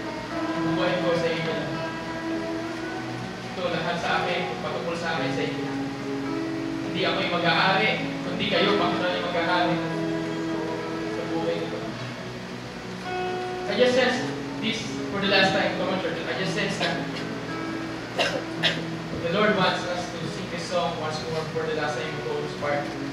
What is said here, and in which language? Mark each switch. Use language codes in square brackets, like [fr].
[tl] Ang buhay ko sa inyo lang. Ito, lahat sa akin, patungkol sa akin sa inyo. Hindi ako yung mag-aari, kundi kayo, Panginoon yung mag-aari sa buhay ko. [en] I just sense this for the last time, come on, church. I just sense that the Lord wants us to sing this song once more for the last time we go to Spark.